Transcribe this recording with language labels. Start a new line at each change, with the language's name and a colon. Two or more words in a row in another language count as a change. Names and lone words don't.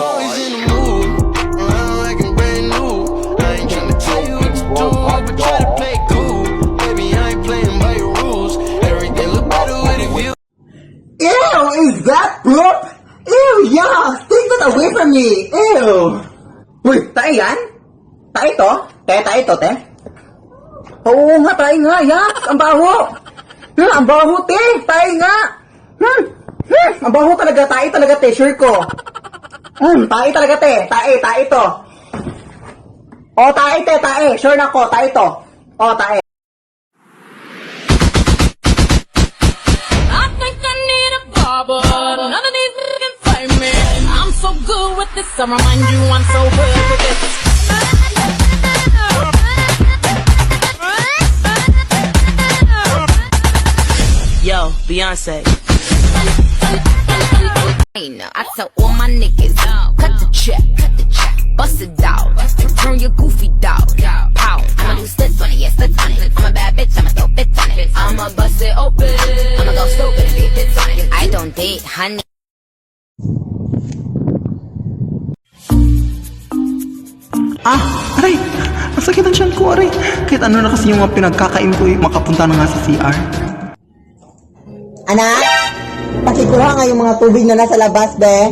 English: always in the mood? Around like I'm brand new. I ain't tryna tell you what to do, but try to play cool. Baby, I ain't playing by your rules. Everything look better with a view. Ew, is that poop? Ew, yuck! Take that away from me!
Filipino: Ew! Uy, tae yan? Tae to? Tae to, te? Oo nga, tae nga, yak! Ang baho! Ang baho, te! Tae nga! Ang baho talaga, tae talaga, te, sure ko. Tae talaga, te. Tae to. O, tae, te, tae. Sure na ko, tae to. O, tae.
English: I think I need a barber. None of these can find me. I'm so good with this. I remind you I'm so good with this. Yo, Beyonce. I tell all my niggas, cut the check, bust it out, turn your goofy dog, pow. I'ma do splits on it, yeah, splits on it. I'm a bad bitch, I'ma throw fits on it. I'ma bust it open, I'ma go stupid and leave fits on it. I don't date, honey.
Filipino: Aray! Masakit ang tiyan ko, aray. Kahit ano na kasi yung mga pinagkakain ko, makapunta na nga sa CR. Anak, pakikuha nga yung mga tubig na nasa labas, be.